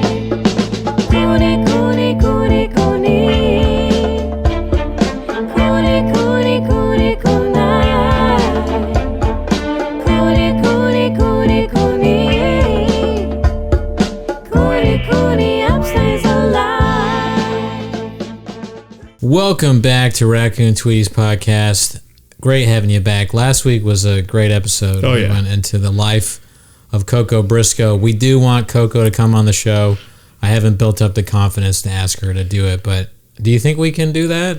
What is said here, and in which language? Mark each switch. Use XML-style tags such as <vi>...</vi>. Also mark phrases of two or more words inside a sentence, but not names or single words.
<en>Cooney, Cooney, Cooney, Cooney. Cooney, Cooney, Cooney, Cooney. Cooney, Cooney, Cooney, Cooney. Cooney, Cooney, upstays alive. Welcome back to Raccoon Tweeties podcast. Great having you back. Last week was a great episode. Oh, We yeah. went into the life of Coco Briscoe. We do want Coco to come on the show. I haven't built up the confidence to ask her to do it, but do you think we can do that?</en>